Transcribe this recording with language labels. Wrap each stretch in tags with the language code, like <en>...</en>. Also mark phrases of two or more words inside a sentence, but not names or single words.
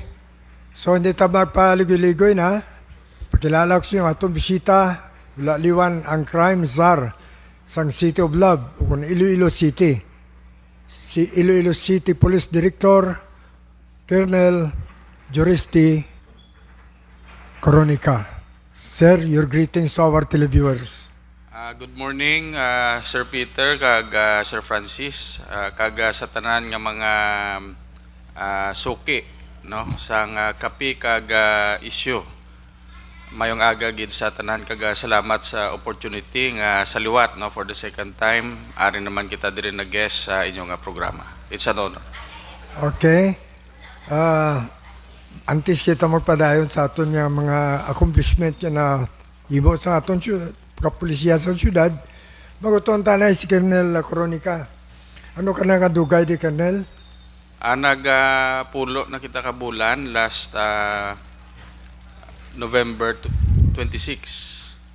<hil>So hindi ta magpaligoy-ligoy na. Pakilala ko sa inyo atong bisita, liwan ang</hil> <en>crime czar</en> <hil>sang City of Love o kung Iloilo City. Si Iloilo City Police Director Colonel Juristi Coronica.</hil> <en>Sir, your greetings to our televiewers. Good morning,</en> <hil>Sir Peter, kag Sir Francis, kag sa tanan nga mga suki no sang kapi kag issue. Mayong aga gid sa tanan kag salamat sa opportunity nga saliwat no</hil> <en>for the second time</en> <hil>ari naman kita diri na guest sa inyong programa.</hil> <en>It's an honor. Okay.</en> <hil>Antes kita magpadayon sa aton nga mga accomplishment na ibo sa aton kapulisya sa syudad, maguton tanay si Colonel Coronica. Ano ka na kadugay di Colonel? Pulo na kita ka bulan</hil> <en>last November 26.</en>